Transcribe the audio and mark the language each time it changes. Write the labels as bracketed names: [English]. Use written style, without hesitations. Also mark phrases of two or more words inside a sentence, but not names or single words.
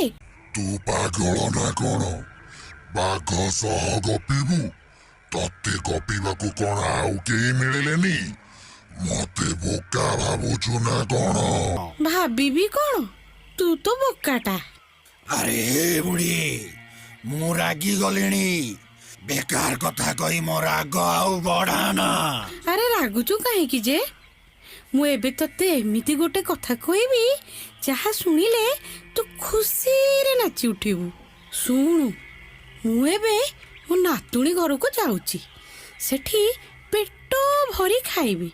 [Odia] ତୁ ପାଗଳ ନା କଣ? ବାଘ ସହ ଗପିବୁ? ତତେ ଗପିବାକୁ କଣ ଆଉ କେହି ମିଳିଲେନି? ମତେ ବୋକା ଭାବୁଛୁ ନା କଣ? ଭାବିବି କଣ, ତୁ ତ ବୋକାଟା। ଆରେ ବୁଢ଼ୀ, ମୁଁ ରାଗି ଗଲିଣି। ବେକାର କଥା କହି ମୋର ଆଗ ଆଉ ବଢ଼ାନା। ଆରେ ରାଗୁଛୁ କାହିଁକି ଯେ? ମୁଁ ଏବେ ତତେ ଏମିତି ଗୋଟେ କଥା କହିବି ଯାହା ଶୁଣିଲେ ତୁ ଖୁସିରେ ନାଚି ଉଠିବୁ। ଶୁଣୁ, ମୁଁ ଏବେ ମୋ ନାତୁଣୀ ଘରକୁ ଯାଉଛି। ସେଠି ପେଟ ଭରି ଖାଇବି।